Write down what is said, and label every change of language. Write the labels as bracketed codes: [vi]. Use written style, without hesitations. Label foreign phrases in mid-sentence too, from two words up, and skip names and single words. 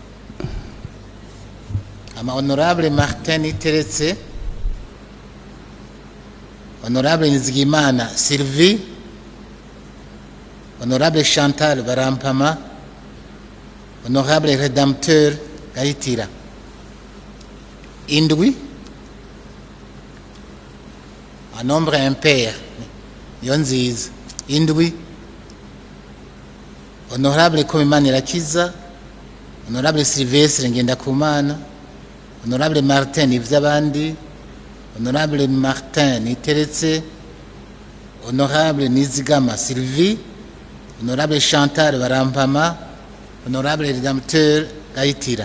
[rn] Ama Honorable Martin Iteretse, Honorable Nizigimana Sylvie, Honorable Chantal Barampama, Honorable Redempteur Gahitira. Indwi [fr] un nombre impair [rn] Yonziza indwi. Honorable Komimanirakiza, Honorable Sylvestre Ngendakumana, Honorable Martin ivy'abandi, Honorable Martin Iteretse, Honorable Nizigama Sylvie, Honorable Chantal Barampama, Honorable Redempteur Gahitira.